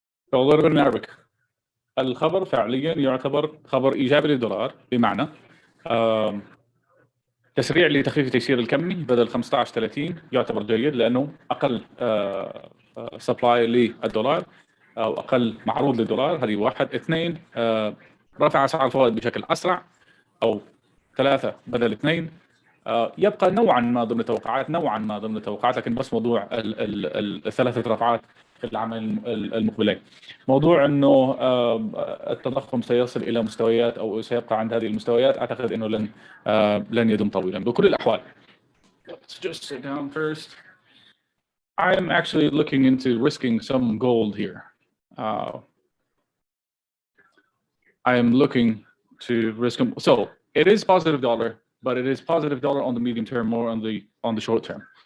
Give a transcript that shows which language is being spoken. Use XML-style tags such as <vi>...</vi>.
<en>So a little bit in Arabic.</en> <ar>الخبر فعليا يعتبر خبر ايجابي للدولار، بمعنى تسريع لتخفيف التيسير الكمي بدل 15 30 يعتبر جيد، لانه اقل سبلاي للدولار او اقل معروض للدولار. هذه واحد. اثنين، رفع اسعار الفوائد بشكل اسرع، او ثلاثه بدل اثنين. يبقى نوعا ما ضمن التوقعات، لكن بس موضوع الثلاثه رفعات في العامين المقبلين. موضوع انه التضخم سيصل الى مستويات او سيبقى عند هذه المستويات، اعتقد انه لن يدوم طويلا بكل الاحوال.</ar> <en>Let's just sit down first. I am actually looking into risking some gold here. I am looking to risk. So it is positive dollar, but it is positive dollar on the medium term, more on the short term.</en>